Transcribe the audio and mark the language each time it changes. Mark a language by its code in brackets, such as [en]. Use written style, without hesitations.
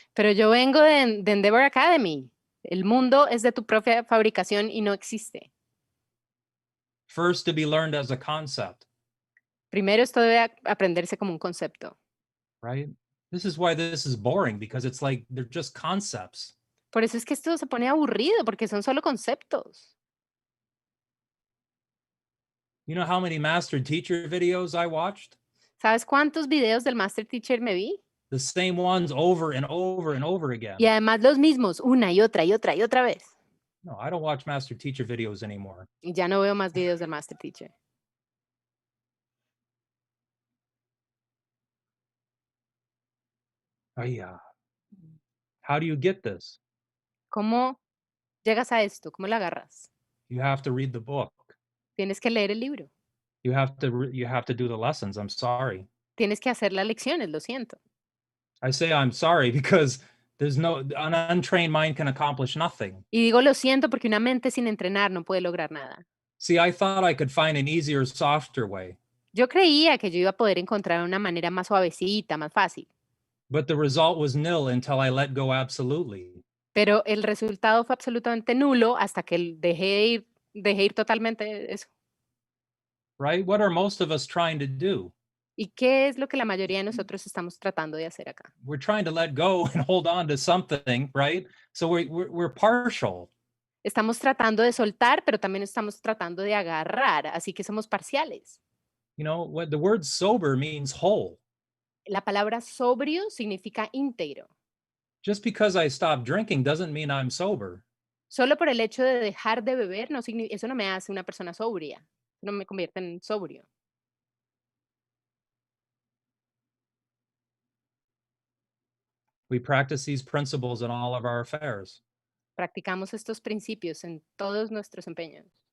[es] Pero yo vengo de Endeavor Academy. El mundo es de tu propia fabricación y no existe. [en] First to be learned as a concept, [es] Primero esto debe aprenderse como un concepto. [en] right? This is why this is boring, because it's like they're just concepts. [es] Por eso es que esto se pone aburrido, porque son solo conceptos. [en] You know how many master teacher videos I watched? [es] ¿Sabes cuántos videos del Master Teacher me vi? [en] The same ones over and over and over again. [es] Y además los mismos, una y otra y otra y otra vez. [en] No, I don't watch master teacher videos anymore. [es] Y ya no veo más videos del Master Teacher. [en] Oh, yeah. How do you get this? [es] ¿Cómo llegas a esto? ¿Cómo lo agarras? [en] You have to read the book. [es] Tienes que leer el libro. [en] You have to do the lessons. I'm sorry. [es] Tienes que hacer las lecciones, lo siento. [en] I say I'm sorry because an untrained mind can accomplish nothing. [es] Y digo lo siento porque una mente sin entrenar no puede lograr nada. [en] See, I thought I could find an easier, softer way, [es] Yo creía que yo iba a poder encontrar una manera más suavecita, más fácil. [en] but the result was nil until I let go absolutely. [es] Pero el resultado fue absolutamente nulo hasta que dejé ir totalmente eso. [en] Right? What are most of us trying to do? [es] ¿Y qué es lo que la mayoría de nosotros estamos tratando de hacer acá? [en] We're trying to let go and hold on to something, right? So we're partial. [es] Estamos tratando de soltar, pero también estamos tratando de agarrar, así que somos parciales. [en] You know, what the word sober means whole. [es] La palabra sobrio significa íntegro. [en] Just because I stop drinking doesn't mean I'm sober. [es] Solo por el hecho de dejar de beber, eso no me hace una persona sobria, no me convierte en sobrio. [en] We practice these principles in all of our affairs. [es] Practicamos estos principios en todos nuestros empeños.